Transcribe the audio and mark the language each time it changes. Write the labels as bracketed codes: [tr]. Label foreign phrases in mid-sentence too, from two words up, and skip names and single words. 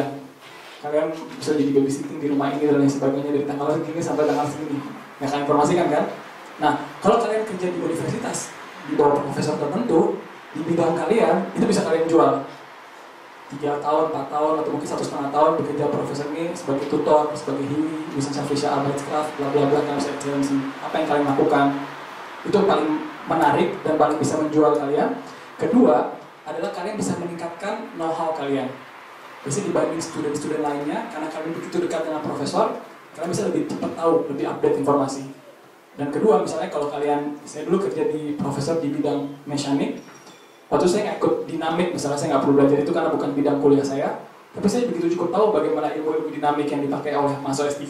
[id] Kalian bisa jadi babysitting di rumah ini dan lain sebagainya dari tanggal segini sampai tanggal segini, nggak akan informasikan kan? Nah, kalau kalian kerja di universitas di bawah profesor tertentu di bidang kalian, itu bisa kalian jual 3 tahun, 4 tahun, atau mungkin 1,5 tahun bekerja profesor ini sebagai tutor, sebagai hiwi, [de] wissenschaftliche Arbeitskraft, [id] bla bla bla, kalian bisa excellency. Apa yang kalian lakukan itu paling menarik dan paling bisa menjual kalian. Kedua adalah kalian bisa meningkatkan know-how kalian. Biasanya dibanding student-student lainnya, karena kalian begitu dekat dengan profesor, kalian bisa lebih cepat tahu, lebih update informasi. Dan kedua, misalnya kalau kalian, saya dulu kerja di profesor di bidang mekanik, waktu saya nggak ikut dinamik, misalnya saya nggak perlu belajar itu karena bukan bidang kuliah saya, tapi saya begitu cukup tahu bagaimana ilmu-ilmu dinamik yang dipakai oleh mahasiswa S3.